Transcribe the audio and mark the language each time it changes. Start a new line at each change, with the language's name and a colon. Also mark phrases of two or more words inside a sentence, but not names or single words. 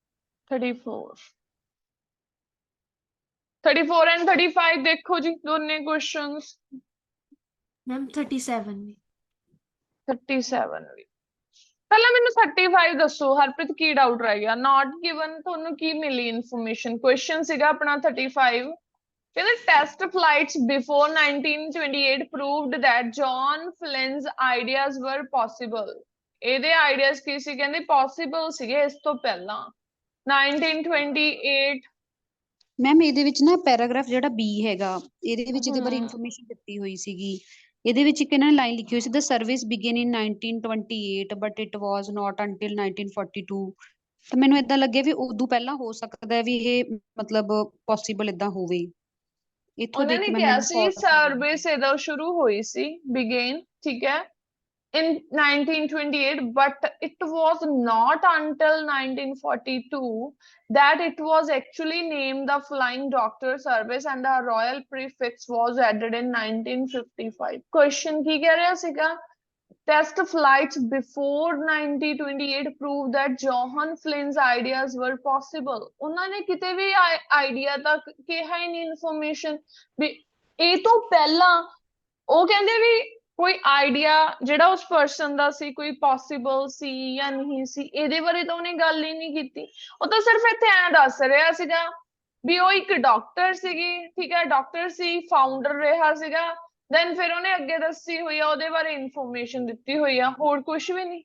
Punjabi: 34 ਐਂਡ 35 ਦੇਖੋ ਜੀ ਦੋਨੇ ਕੁਐਸਚਨਸ।
Hindi: मैम 37 भी।
Punjabi: 37 ਵੀ। ਪਹਿਲਾਂ ਮੈਨੂੰ 35 ਦੱਸੋ ਹਰਪ੍ਰੀਤ, ਕੀ ਡਾਊਟ ਰਹਿ ਗਿਆ?
English: not given
Punjabi: ਤੁਹਾਨੂੰ ਕੀ ਮਿਲੀ ਇਨਫੋਰਮੇਸ਼ਨ? ਕੁਐਸਚਨ ਸੀਗਾ ਆਪਣਾ 35, ਕਹਿੰਦੇ
English: test flights before 1928 proved that John Flynn's ideas were possible.
Punjabi: ਇਹਦੇ ideas ਕੀ ਸੀ? ਕਹਿੰਦੇ possible ਸੀਗੇ ਇਸ ਤੋਂ ਪਹਿਲਾਂ 1928। ਮੈਮ ਇਹਦੇ ਵਿੱਚ ਨਾ ਪੈਰਾਗ੍ਰਾਫ ਜਿਹੜਾ B ਹੈਗਾ, ਇਹਦੇ ਵਿੱਚ ਇਹਦੇ ਬਾਰੇ ਇਨਫੋਰਮੇਸ਼ਨ ਦਿੱਤੀ ਹੋਈ ਸੀਗੀ। ਇਹਦੇ ਵਿੱਚ ਇੱਕ ਇਹਨਾਂ ਨੇ ਲਾਈਨ ਲਿਖੀ ਹੋਈ ਸੀ,
English: the service began in 1928 but it was not until 1942.
Punjabi: ਤਾਂ ਮੈਨੂੰ ਏਦਾਂ ਲੱਗਿਆ ਵੀ ਉਦੋਂ ਪਹਿਲਾਂ ਹੋ ਸਕਦਾ ਹੈ ਵੀ ਇਹ ਮਤਲਬ ਪੋਸੀਬਲ ਏਦਾਂ ਹੋਵੇ। ਇੱਥੋਂ ਉਹਨਾਂ ਦੇਖ ਨੇ ਕੇ ਕਿਹਾ ਮੈਨੂੰ ਸੀ false ਸਰਵਿਸ ਇਹਦਾ ਸ਼ੁਰੂ ਹੋਈ ਸੀ ਬਿਗੇਨ, ਠੀਕ ਹੈ,
English: in 1928, but it was not until 1942 that it was actually named the Flying Doctor Service and the royal prefix was added in 1955.
Punjabi: Question ਕੀ ਕਹਿ ਰਿਹਾ ਸੀਗਾ?
English: Test flights before 1928 proved that Johann Flynn's ideas were possible.
Punjabi: ਉਹਨਾਂ ਨੇ ਕਿਤੇ ਵੀ ਆਈਡੀਆ ਤੱਕ ਕਿਹਾ ਹੀ ਨਹੀਂ ਇਨਫੋਰਮੇਸ਼ਨ ਵੀ ਇਹ ਤੋਂ ਪਹਿਲਾਂ। ਉਹ ਕਹਿੰਦੇ ਵੀ ਕੋਈ ਆਈਡੀਆ ਜਿਹੜਾ ਉਸ ਪਰਸਨ ਦਾ ਸੀ ਕੋਈ ਪੋਸੀਬਲ ਸੀ ਜਾਂ ਨਹੀਂ ਸੀ, ਇਹਦੇ ਬਾਰੇ ਤਾਂ ਉਹਨੇ ਗੱਲ ਹੀ ਨਹੀਂ ਕੀਤੀ। ਉਹ ਤਾਂ ਸਿਰਫ ਇੱਥੇ ਐਂ ਦੱਸ ਰਿਹਾ ਸੀਗਾ ਵੀ ਉਹ ਇੱਕ ਡਾਕਟਰ ਸੀਗੀ, ਠੀਕ ਹੈ, ਡਾਕਟਰ ਸੀ, ਫਾਊਂਡਰ ਰਿਹਾ ਸੀਗਾ, ਦੈਨ ਫਿਰ ਉਹਨੇ ਅੱਗੇ ਦੱਸੀ ਹੋਈ ਆ, ਉਹਦੇ ਬਾਰੇ ਇਨਫੋਰਮੇਸ਼ਨ ਦਿੱਤੀ ਹੋਈ ਆ, ਹੋਰ ਕੁਝ ਵੀ ਨਹੀਂ।